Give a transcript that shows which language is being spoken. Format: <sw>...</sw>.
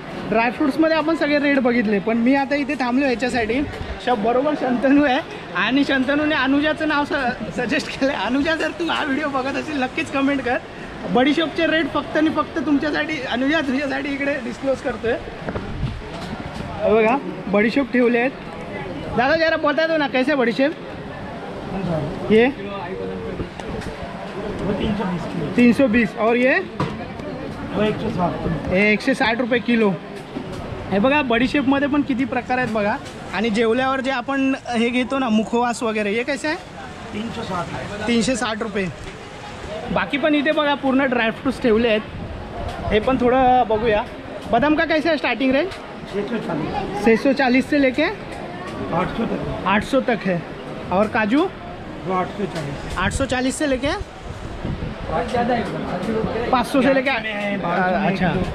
<mr>ड्रायफ्रुट्समध्ये आपण सगळे रेट बघितले, पण मी आता इथे थांबलो ह्याच्यासाठी. बरोबर शंतनू आहे आणि शंतनूने अनुजाचं नाव सजेस्ट केलं आहे. अनुजा जर तू हा व्हिडिओ बघत असेल नक्कीच कमेंट कर. बडीशोपचे रेट फक्त आणि फक्त तुमच्यासाठी अनुजा तुझ्यासाठी इकडे डिस्क्लोज करतोय. बघा बडीशोप ठेवले आहेत.</mr> <hi>दादा जरा बता दो ना कैसे बडीशेप? ये 320 और ये 160 रुपये किलो.</hi> <mr>हे बघा बडीशेपमध्ये पण किती प्रकार आहेत बघा. आणि जेवल्यावर जे आपण हे घेतो ना मुखवास वगैरे हे कसं आहे? 360 रुपये. बाकी पण इथे बघा पूर्ण ड्रायफ्रूट्स ठेवले आहेत. हे पण थोडं बघूया.</mr> <hi>बदाम का कैसे है स्टार्टिंग रेंज? 640 से लेके 800 तक है. और काजू 840 से लेके 500 से लेके अच्छा.</hi>